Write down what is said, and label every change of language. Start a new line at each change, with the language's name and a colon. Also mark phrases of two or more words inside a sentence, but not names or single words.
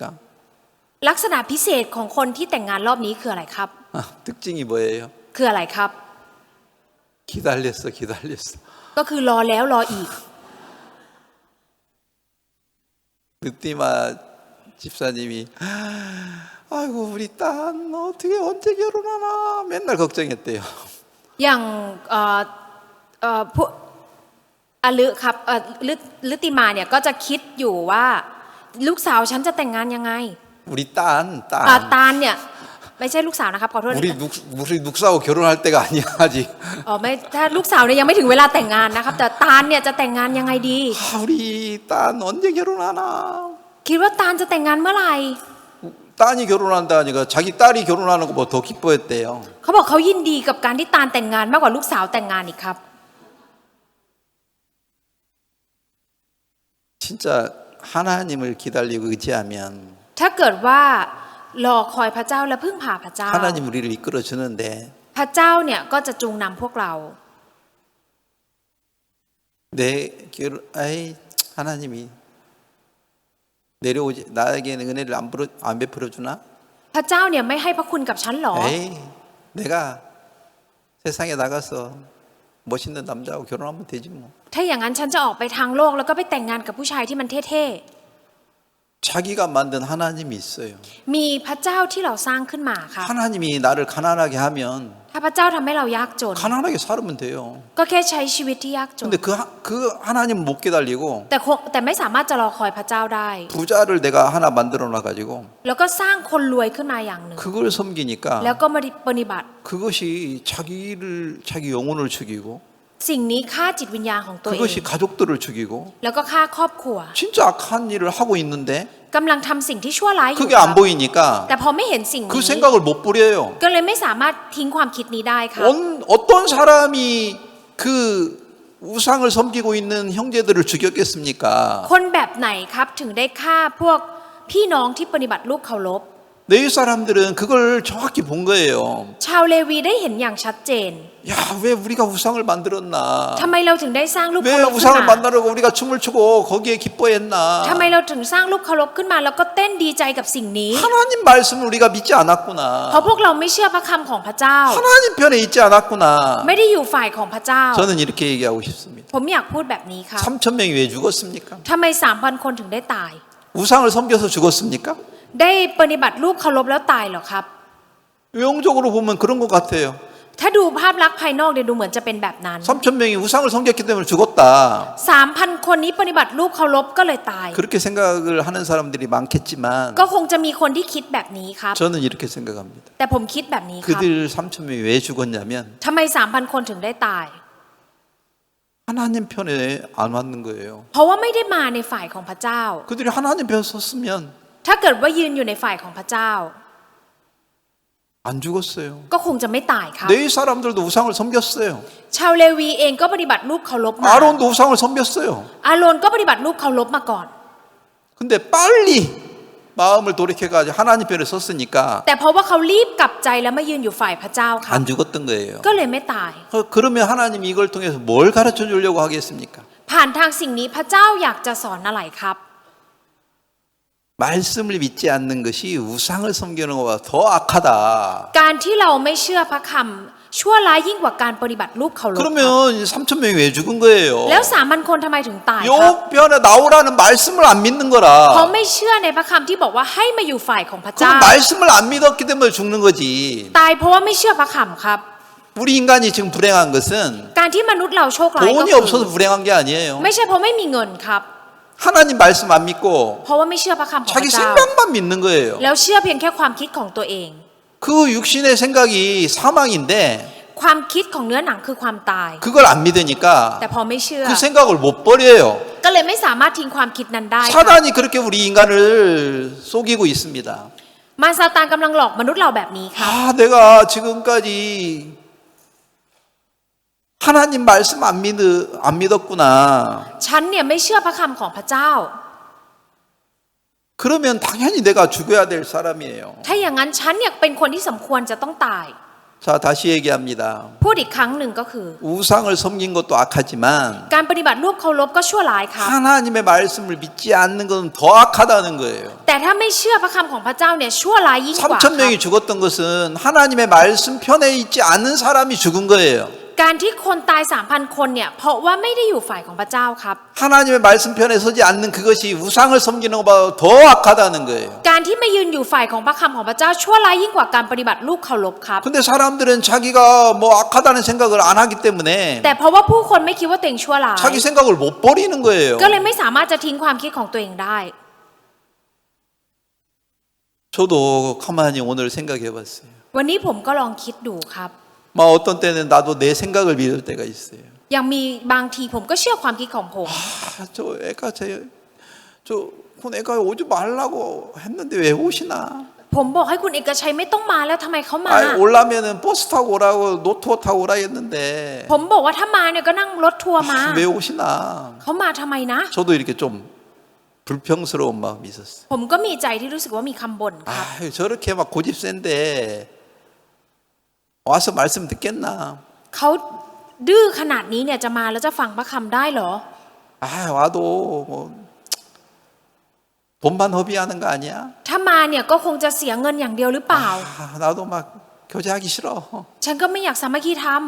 Thai: ลักษณะพิเศษของคนที่แต่งงานรอบนี้คืออะไรครับ
Korean: 특징이 뭐예요?
Thai: คืออะไรครับ
Korean: 기다렸어.
Thai: ก็คือรอแล้วรออีก
Korean: 느티마 집사님이 아이고 우리 딸 어떻게 언제 결혼하나 맨날 걱정했대요.
Thai: อย่างพวกอลึครับฤติมาเนี่ยก็จะคิดอยู่ว่าลูกสาวฉันจะแต่งงานยังไง
Korean: 우리 딸
Thai: ตาลเนี่ยไม่ใช่ลูกสาวนะครับขอโทษ
Korean: 우리 눅사하고 결혼할 때가 아니야 아직.
Thai: ไม่ถ้าลูกสาวเนี่ยยังไม่ถึงเวลาแต่งงานนะครับแต่ตาลเนี่ยจะแต่งงานยังไงดี
Korean: 우리 딸 언제 결혼하나.
Thai: คิดว่าตาลจะแต่งงานเมื่อไหร่
Korean: 딸이 결혼한다니까 자기 딸이 결혼하는 거 뭐 더 기뻐했대요.
Thai: เขาบอกเขายินดีกับการที่ตาลแต่งงานมากกว่าลูกสาวแต่งงานอีกครับ
Korean: 진짜 하나님을 기다리고 의지하면
Thai: ถ้าเกิดว่ารอคอยพระเจ้าและพึ่งพาพระเจ้า
Korean: 하나님 우리를 이끌어 주는데
Thai: พระเจ้าเนี่ยก็จะจูงนำพวกเรา
Korean: 내 결혼 아이 하나님이 내려오지 나에게는 은혜를 안 베풀어 주나?
Thai: พระเจ้าเนี่ยไม่ให้พระคุณกับฉันหรอ
Korean: 에이 내가 세상에 나가서 멋있는 남자하고 결혼하면 되지 뭐.
Thai: ถ้าอย่างนั้นฉันจะออกไปทางโลกแล้วก็ไปแต่งงานกับผู้ชายที่มันเท่
Korean: 자기가 만든 하나님이 있어요.
Thai: ๆมีพระเจ้าที่เราสร้างขึ้นมาครับ
Korean: 하나님이 나를 가난하게 하면
Thai: ถ้าพระเจ้าทำให้เรายากจน
Korean: 가난하게 살면 돼요.
Thai: ก็แค่ใช้ชีวิตที่ยากจน
Korean: 근데 그 하나님 못 기다리고
Thai: แต่ไม่สามารถจะรอคอยพระเจ้าได้
Korean: 부자를 내가 하나 만들어 놔 가지고
Thai: แล้วก็สร้างคนรวยขึ้นมาอย่างหนึ่ง
Korean: 그걸 섬기니까
Thai: แล้วก็มาปฏิบัติ
Korean: 그것이 자기 영혼을 죽이고
Thai: สิ่งนี้ฆ่าจิตวิญญาณของตัวเอง
Korean: 그것이 가족들을 죽이고
Thai: แล้วก็ฆ่าครอบครัว
Korean: 진짜 악한 일을 하고 있는데
Thai: กำลังทำสิ่งที่ชั่วร้ายอยู่
Korean: 그게
Thai: ครั
Korean: 안
Thai: บ
Korean: 보이니까
Thai: แต่พอไม่เห็นสิ่ง
Korean: 그
Thai: นี้
Korean: 생각을 못 버려요.
Thai: ก็เลยไม่สามารถทิ้งความคิดนี้ได้ครับ
Korean: 어떤 사람이 그 우상을 섬기고 있는 형제들을 죽였겠습니까?
Thai: คนแบบไหนครับถึงได้ฆ่าพวกพี่น้องที่ปฏิบัติรูปเคารพ
Korean: 레위 사람들은 그걸 정확히 본 거예요.
Thai: ชาวเลวีได้เห็นอย่างชัดเจน
Korean: 야, 왜 우리가 우상을 만들었나?
Thai: ทำไมเราถึงได้สร้างรูป
Korean: 왜
Thai: เคารพขึ้น
Korean: 우상을
Thai: มา
Korean: 만들고 우리가 춤을 추고 거기에 기뻐했나?
Thai: ทำไมเราถึงสร้างรูปเคารพขึ้นมาแล้วก็เต้นดีใจกับสิ่งนี้
Korean: 하나님 말씀을 우리가 믿지 않았구나.
Thai: เพราะพวกเราไม่เชื่อพระคำของพระเจ้า
Korean: 하나님 편에 있지 않았구나.
Thai: ไม่ได้อยู่ฝ่ายของพระเจ้า
Korean: 저는 이렇게 얘기하고 싶습니다.
Thai: ผมอยากพูดแบบนี้ครับ
Korean: 3천 명이 왜 죽었습니까?
Thai: ทำไม 3,000 คนถึงได้ตาย
Korean: 우상을 섬겨서 죽었습니까?
Thai: ได้ปฏิบัติรูปเคารพแล้วตายเหรอครับ
Korean: 외형적으로 보면 그런 것 같아요.
Thai: ถ้าดูภาพลักษณ์ภายนอกเนี่ยดูเหมือนจะเป็นแบบนั้น
Korean: 3천 명이 우상을 섬겼기 때문에 죽었다.
Thai: 3,000 คนนี้ปฏิบัติรูปเคารพก็เลยตาย
Korean: 그렇게 생각을 하는 사람들이 많겠지만
Thai: ก็คงจะมีคนที่คิดแบบนี้ครับ
Korean: 저는 이렇게 생각합니다.
Thai: แต่ผมคิดแบบนี้ครับ
Korean: 그들 3천 명이 왜 죽었냐면
Thai: ทำไม 3,000 คนถึงได้ตาย
Korean: 하나님 편에 안 왔는 거예요.
Thai: เพราะว่าไม่ได้มาในฝ่ายของพระเจ้า
Korean: 그들이 하나님 편에 섰으면
Thai: ถ้าเกิดว่ายืนอยู่ในฝ่ายของพระเจ้า
Korean: 안 죽었어요.
Thai: ก็คงจะไม่ตายครับ
Korean: 레위 사람들도 우상을 섬겼어요.
Thai: ชาวเลวีเองก็ปฏิบัติรูปเคารพมา
Korean: 아론도 우상을 섬겼어요.
Thai: อาโรนก็ปฏิบัติรูปเคารพมาก่อน
Korean: 근데 빨리 마음을 돌이켜가지고 하나님 편에 섰으니까
Thai: แต่เพราะว่าเขารีบกลับใจแล้วมายืนอยู่ฝ่ายพระเจ้าครับ
Korean: 안 죽었던 거예요.
Thai: ก็เลยไม่ตาย
Korean: 그러면 하나님이 이걸 통해서 뭘 가르쳐 주려고 하겠습니까?
Thai: ผ่านทางสิ่งนี้พระเจ้าอยากจะสอนอะไรครับ
Korean: 말씀을 믿지 않는 것이 우상을 섬기는 것보다 더 악하다.
Thai: การที่เราไม่เชื่อพระคำชั่วร้ายยิ่งกว่าการปฏิบัติรูปเคารพครับ
Korean: 그러면 3천 명이 왜 죽은 거예요?
Thai: แล้ว3,000 คนทำไมถึงตายครับ
Korean: 욥편에 나오라는 말씀을 안 믿는
Thai: เพราะ
Korean: 거라.
Thai: ไม่เชื่อในพระคำที่บอกว่าให้มาอยู่ฝ่ายของพระ
Korean: 그
Thai: เจ้า
Korean: 말씀을 안 믿었기 때문에 죽는 거지.
Thai: ตายเพราะว่าไม่เชื่อพระคำครับ
Korean: 우리 인간이 지금 불행한 것은
Thai: การที่มนุษย์เราโชคร้ายก็
Korean: 돈이
Thai: คือ
Korean: 없어서 불행한 게 아니에요.
Thai: ไม่ใช่เพราะไม่มีเงินครับ
Korean: 하나님 말씀 안 믿고
Thai: เพราะว่าไม่เชื่อพระคำของพ
Korean: 자기
Thai: ระเจ้า
Korean: 생각만 믿는 거예요.
Thai: แล้วเชื่อเพียงแค่ความคิดของตัวเอง
Korean: 그 육신의 생각이 사망인데
Thai: ความคิดของเนื้อหนังคือความตาย
Korean: 그걸 안 믿으니까
Thai: แต่พอไม่เชื่อ
Korean: 그 생각을 못 버려요.
Thai: ก็เลยไม่สามารถทิ้งความคิดนั้นได้ครับ
Korean: 사단이 그렇게 우리 인간을 속이고 있습니다.
Thai: มารซาตานกำลังหลอกมนุษย์เราแบบนี้ครับ
Korean: 내가 지금까지 하나님 말씀 안 믿었구나.
Thai: ฉันเนี่ยไม่เชื่อพระคำของพระเจ้า
Korean: 그러면 당연히 내가 죽어야 될 사람이에요.
Thai: ถ้าอย่างนั้นฉันเนี่ยเป็นคนที่สมควรจะต้องตาย
Korean: 자, 다시 얘기합니다.
Thai: พูดอีกครั้งหนึ่งก็คือ
Korean: 우상을 섬긴 것도 악하지만
Thai: การปฏิบัติรูปเคารพก็ชั่วร้ายครับ
Korean: 하나님의 말씀을 믿지 않는 것은 더 악하다는 거예요.
Thai: แต่ถ้าไม่เชื่อพระคำของพระเจ้าเนี่ยชั่วร้ายยิ่งกว่าค
Korean: 3천
Thai: รับ
Korean: 명이 죽었던 것은 하나님의 말씀 편에 있지 않은 사람이 죽은 거예요.
Thai: การที่คนตาย 3,000 คนเนี่ยเพราะว่าไม่ได้อยู่ฝ่ายของพระเจ้าครับ
Korean: 하나님의 말씀 편에 서지 않는 그것이 우상을 섬기는 것보다 더 악하다는 거예요.
Thai: การที่ไม่ยืนอยู่ฝ่ายของพระคำของพระเจ้าชั่วร้ายยิ่งกว่าการปฏิบัติรูปเคารพครับ
Korean: 근데 사람들은 자기가 뭐 악하다는 생각을 안 하기 때문에
Thai: แต่เพราะว่าผู้คนไม่คิดว่าตัวเองชั่วร้าย
Korean: 자기 생각을 못 버리는 거예요.
Thai: ก็เลยไม่สามารถจะทิ้งความคิดของตัวเองได้
Korean: 저도 가만히 오늘 생각해 봤어요.
Thai: วันนี้ผมก็ลองคิดดูครับ
Korean: 막 어떤 때는 나도 내 생각을 믿을 때가 있어요.
Thai: ยังมีบางทีผมก็เชื่อความคิดของผม
Korean: 저 애가 그 애가 오지 말라고 했는데 왜 오시나?
Thai: ผมบอกให้คุณเอกชัยไม่ต้องมาแล้วทำไมเขามา
Korean: 올라면은 버스 타고 오라고 노트워 타고 오라 했는데
Thai: ผมบอกว่าถ้ามาเนี่ยก็นั่งรถทัวร์มา
Korean: 왜 오시나?
Thai: เขามาทำไมนะ
Korean: 저도 이렇게 좀 불평스러운 마음이 있었어요.
Thai: ผมก็มีใจที่รู้สึกว่ามีคำบ่นครับ
Korean: 저렇게 막 고집센데 와서 말씀 듣겠나?
Thai: เขาดื้อขนาดนี้เนี่ยจะมาแล้วจะฟังพระคำได้เหรอ
Korean: 와도 뭐 돈만 허비하는 거 아니야?
Thai: ถ้ามาเนี่ยก็คงจะเสียเงินอย่างเดียวหรือเปล่า
Korean: 나도 막 교제하기 싫어.
Thai: ฉันก็ไม่อยากสามัคคีธรรม